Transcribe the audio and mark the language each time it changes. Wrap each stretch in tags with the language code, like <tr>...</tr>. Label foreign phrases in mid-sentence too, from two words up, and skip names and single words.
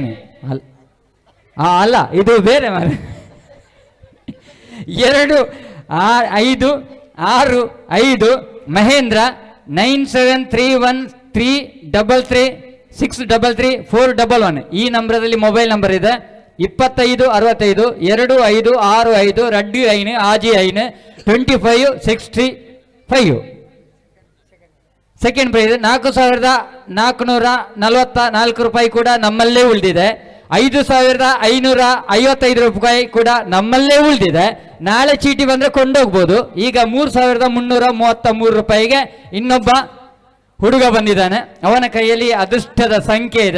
<kn>ಅಲ್ಲ, ಇದು ಬೇರೆ ಮಾರ. 2565 ಮಹೇಂದ್ರ 9731333633 ಈ ನಂಬರಲ್ಲಿ</kn> <en>mobile number</en> <kn>ಇದೆ.</kn> <tcy>2565 2565 ರಡ್ಡಿ ಐನು ಆಜಿ ಐನು 2565.</tcy> <en>second prize</en> <kn>4444 ರೂಪಾಯಿ ಕೂಡ ನಮ್ಮಲ್ಲೇ ಉಳಿದಿದೆ. 5555 ರೂಪಾಯಿ ಕೂಡ ನಮ್ಮಲ್ಲೇ ಉಳಿದಿದೆ. ನಾಳೆ ಚೀಟಿ ಬಂದರೆ ಕೊಂಡೋಗ್ಬೋದು. ಈಗ 3333 ರೂಪಾಯಿಗೆ ಇನ್ನೊಬ್ಬ ಹುಡುಗ ಬಂದಿದ್ದಾನೆ, ಅವನ ಕೈಯಲ್ಲಿ ಅದೃಷ್ಟದ ಸಂಖ್ಯೆ ಇದೆ.</kn>